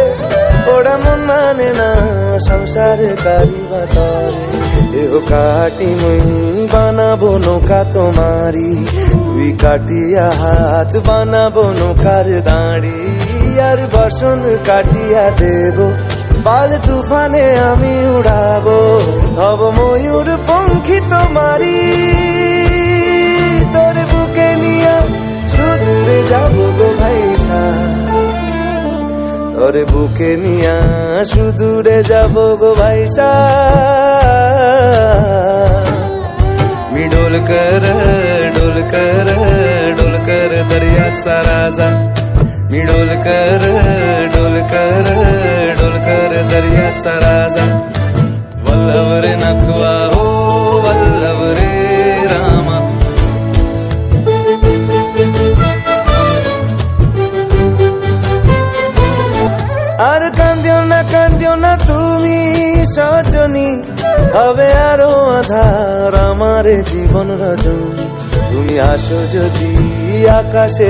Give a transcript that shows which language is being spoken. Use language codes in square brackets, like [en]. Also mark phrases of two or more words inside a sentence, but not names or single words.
[bn] ওরা মন মানে না সংসার কারিবা তরে দেহ কাটি মই বানাবো নৌকা তোমারি তুই কাটিয়া হাত বানাবো নৌকার দাঁড়ি আর বসন কাটিয়া দেব পাল তুফানে আমি উড়াবো হব ময়ূর পঙ্খী তোমারি তোর বুকে নিয়া সুদূরে যাবো গো ভাইসা তোর বুকে নিয়া সুদূরে যাবো গো ভাইসা [mr] मी डोलकर दर्याचा राजा मी डोलकर दर्याचा राजा वल्लभ रे नखवा हो वल्लभ रे रामा [bn] আর কান্দিও না তুমি সজনী হবে আরো আধার আমার জীবন রজনী তুমি আসো যদি আকাশে